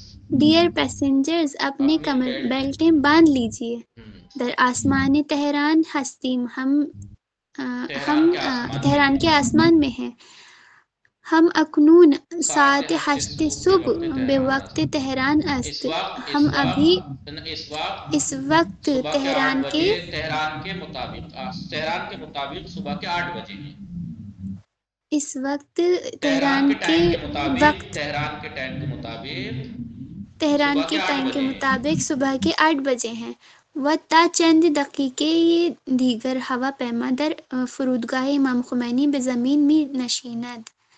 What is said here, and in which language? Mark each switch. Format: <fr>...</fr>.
<en>dear passengers</en> <ur>اپنے کمر بیلٹیں باندھ لیجئے.</ur> <fa>در آسمان تہران ہستیم</fa> <ur>ہم تہران کے آسمان میں ہیں.</ur> <fa>ہم اکنون ساعت 8 صبح به وقت تہران است.</fa> <ur>ہم ابھی اس وقت تہران کے مطابق صبح کے 8 بجے ہیں. اس وقت تہران کے وقت تہران کے ٹائم کے مطابق تہران کے ٹائم کے مطابق صبح کے 8 بجے ہیں.</ur> <fa>و تا چند دقیقے یہ دیگر ہوا پیما در فرودگاہ امام خمینی به زمین می نشیند</fa>